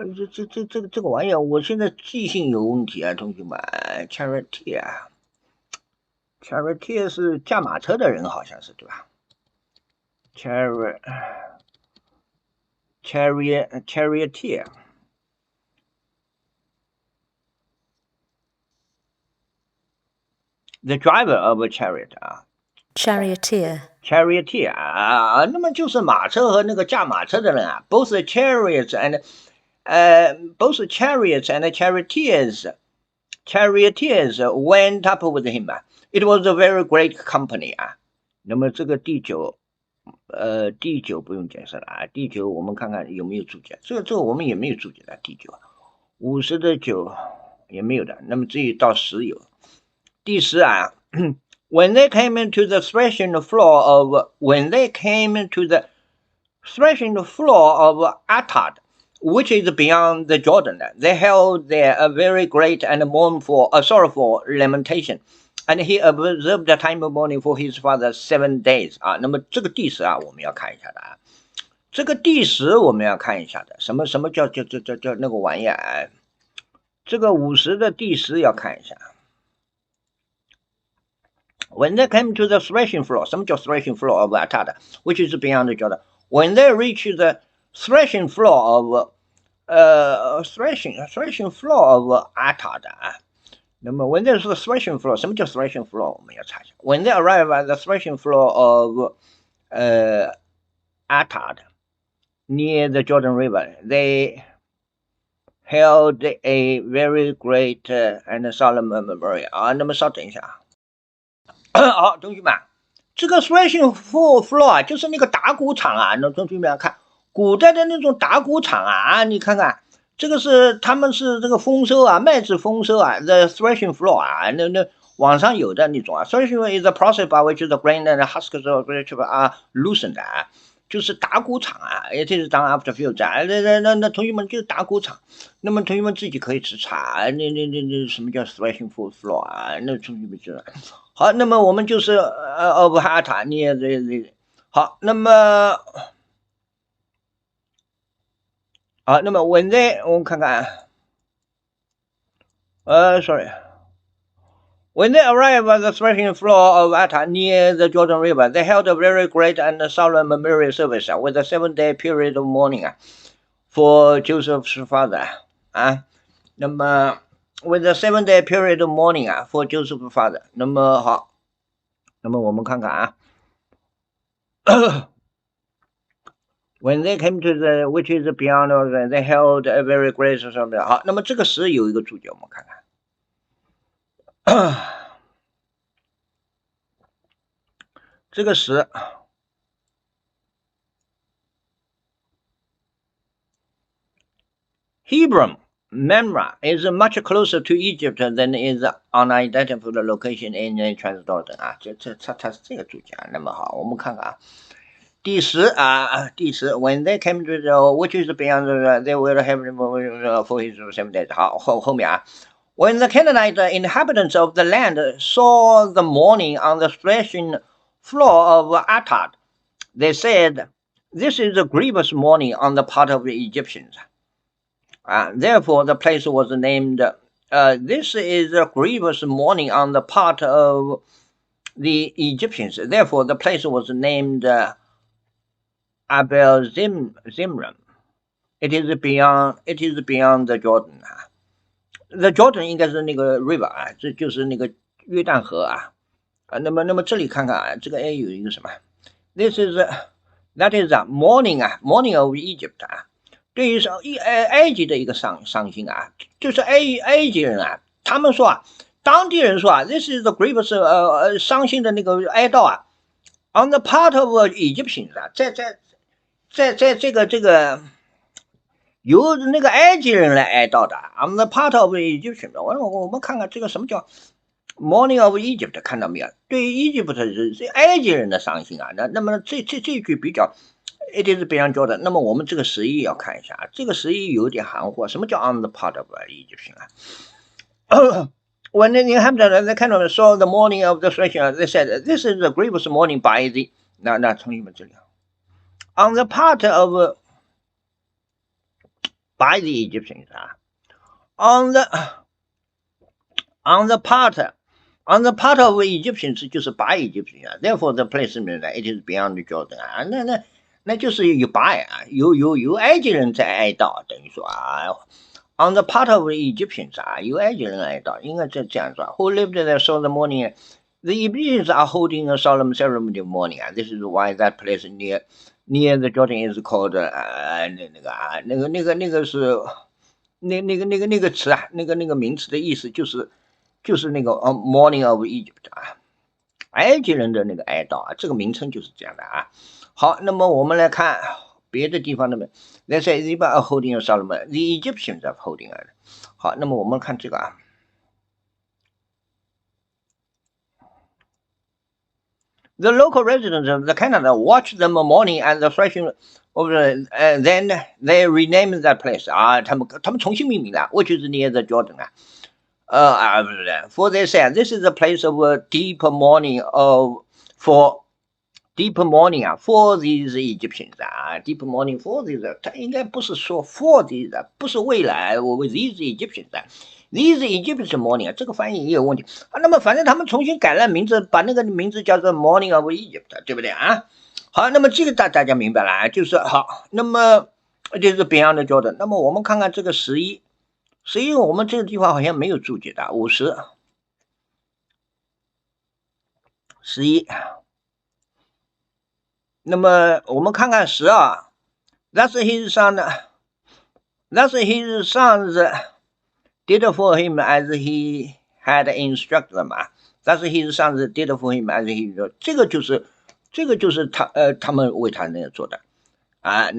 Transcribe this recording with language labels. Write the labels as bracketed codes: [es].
[zh] 这个玩意我现在记性有问题同学们 charioteer 是驾马车的人好像是对吧 [en] charioteer the driver of a chariot charioteer 啊， [zh] 那么就是马车和那个驾马车的人啊， [en] both chariots and charioteers went up with him 啊 ，it was a very great company 啊。 [zh] 那么这个第九不用解释了啊，第九我们看看有没有注解，这个我们也没有注解的第九，50的9也没有的，那么只有到10有。第10啊。 [en] When they came into the threshing floor of Atad, which is beyond the Jordan, they held there a very great and sorrowful lamentation, and he observed the time of mourning for his father 7 days 啊。 [zh] 那么这个第10啊，我们要看一下的啊。这个第10我们要看一下的，什么叫那个玩意啊？这个50的第10要看一下。 [en] When they came to the threshing floor, [zh] 什么叫 [en] threshing floor of Atad, which is beyond the Jordan? When they reached the threshing floor of threshing floor of Atad 啊，那么 when there's the threshing floor, [zh] 什么叫 [en] threshing floor? [zh] 我们要查一下。 [en] When they arrived at the threshing floor of Atad near the Jordan River, they held a very great and solemn memorial 啊。 [zh] 那么稍等一下啊。好，同学们，这个 threshing floor 啊，就是那个打谷场啊。那同学们看，古代的那种打谷场啊，你看看，这个是他们是这个丰收啊，麦子丰收啊 ，the threshing floor 啊，那网上有的那种啊 ， [en] threshing is the process by which the grain and husks are loosened [zh] 啊。就是打谷场啊，也就是当 [en] after field [zh] 啊，那同学们就是打谷场，那么同学们自己可以去查，那什么叫 threshing floor 啊？那同学们知道。好，那么我们就是 [en] of Atad near the 好，那么好，那么 when they 我们看看When they arrived at the threshing floor of Atad near the Jordan River, they held a very great and solemn memorial service with a 7-day period of mourning for Joseph's father 啊。那么 with a 7-day period of mourning for Joseph's father。 [zh] 那么好，那么我们看看啊。 [en] When they came to the which is beyond, they held a very great service。 [zh] 好，那么这个10有一个注解，我们看看。 [en] 这个10 Hebron, Memra is much closer to Egypt than is unidentified location in Transjordan 啊，它是这个注解啊。 [zh] 那么好，我们看看啊。 [en] 第10 when they came to the which is beyond, they will have for his 7 days。 [zh] 好，后面啊。 [en] When the Canaanite inhabitants of the land saw the mourning on the threshing floor of Atad, they said, "This is a grievous mourning on the part of the Egyptians." Therefore, the place was named. This is a grievous mourning on the part of the Egyptians. Therefore, the place was named Abel Zimram. It is beyond the Jordan. The Jordan [zh] 应该是那个 river 啊，这就是那个约旦河啊。那么这里看看啊，这个 A 有一个什么 ？ [en] That is a mourning of Egypt [zh] 啊。对于埃及的一个伤心啊，就是埃及人啊，他们说啊，当地人说啊 ， [en] this is the grievous [zh] 伤心的那个哀悼啊 ， [en] on the part of Egyptians [zh] 啊，在这个。由那个埃及人来哀悼的 ， [en] on the part of Egypt。 [zh] 我们看看这个什么叫 [en] mourning of Egypt， [zh] 看到没有？对于 Egypt 是埃及人的伤心啊。 [en] 那么这句比较 ，it is beyond Jordan。 [zh] 那么我们这个11要看一下啊，这个11有点含糊，什么叫 [en] on the part of Egypt 啊？When the inhabitants they kind of saw the mourning of the threshing, they said, "This is a grievous mourning by the." 那同学们这里 ，on the part of by the Egyptians on the part of Egyptians 就是 by Egyptians therefore the place it is beyond Jordan [zh] 啊，那就是有 by 啊，有埃及人在哀悼，等于说啊 ，on the part of Egyptians 啊，有埃及人哀悼，应该这样说 [en] ，who lived there saw the mourning The Egyptians are holding a solemn ceremony of mourning. This is why that place near the Jordan is called [zh] 那个是那个词啊，那个名词的意思就是那个 [en] Morning of Egypt [zh] 啊，埃及人的那个哀悼啊，这个名称就是这样的啊。好，那么我们来看别的地方的 [en] They say they are holding a solemn, the Egyptians are holding it. [zh] 好，那么我们看这个啊。 [en] The local residents of the Canada watch them mourning and the threshing of then they renamed that place 啊， [zh] 他们重新命名了 [en] which is near the Jordan 啊。 For they said this is a place of deep mourning for deep mourning 啊 for these Egyptians 啊 deep mourning for these [zh] 它应该不是说 [en] for these 不是未来我为 these Egyptians 啊 these Egyptians mourning [zh] 这个翻译也有问题啊。那么反正他们重新改了名字，把那个名字叫做 [en] Morning of Egypt， [zh] 对不对啊？好，那么这个大家明白了啊，就是好，那么就是 [en] Beyond Jordan。 [zh] 那么我们看看这个11，我们这个地方好像没有注解的，50、11。那么我们看看12 [en] ，That's his son， That's his sons did for him as he had instructed them 啊。 That's his sons did for him as he， [zh] 这个就是他们为他那样做的啊。